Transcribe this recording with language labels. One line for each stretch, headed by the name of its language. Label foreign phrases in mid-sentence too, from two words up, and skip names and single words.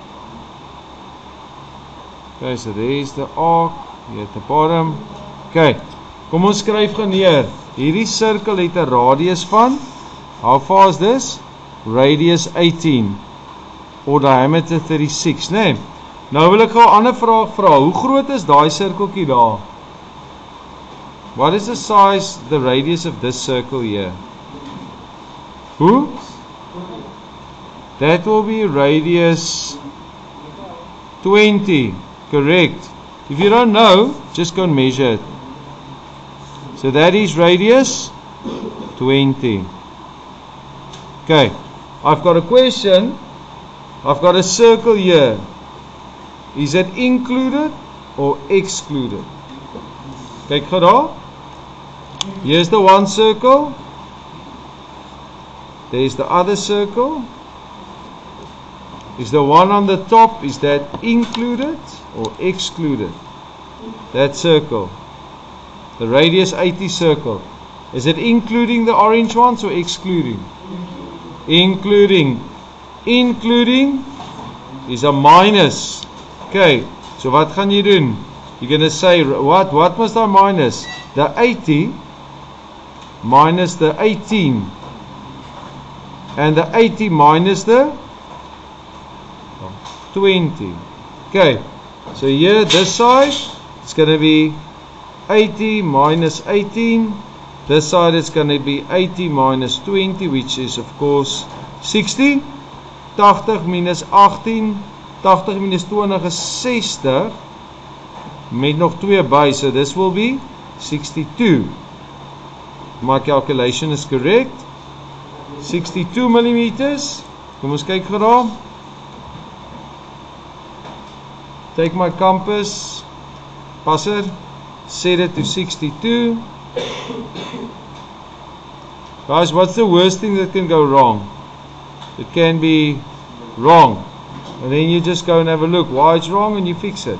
English: Okay, so there's the arc here at the bottom.
Afrikaans: Okay, kom ons skryf gou neer. Hierdie sirkel het 'n radius van,
English: how far is this? Radius 18 or diameter 36,
Afrikaans: né? Nou wil ek gou 'n ander vraag vra. Hoe groot is daai sirkeltjie daar?
English: What is the size, the radius of this circle here? Who? That will be radius 20, correct. If you don't know, just go and measure it. So that is radius 20. Okay, I've got a question. I've got a circle here. Is it included or excluded?
Afrikaans: Kyk gou daar.
English: Here's the one circle. There's the other circle. Is the one on the top, is that included or excluded? That circle, the radius 80 circle, is it including the orange ones or excluding? Including. Including is a minus. Okay, so
Afrikaans: wat gaan jy doen?
English: You're going to say, what must I minus? The 80 minus the 18. And the 80 minus the 20. Okay, so here this side it's going to be 80 minus 18. This side is going to be 80 minus 20, which is of course 60. 80 minus 18, 80 minus 20 is 60.
Afrikaans: Met nog 2 by,
English: so this will be 62. My calculation is correct. 62 millimeters.
Afrikaans: Kom ons kyk gou daar.
English: Take my compass, passer, set it to 62. Guys, what's the worst thing that can go wrong? It can be wrong, and then you just go and have a look why it's wrong and you fix it.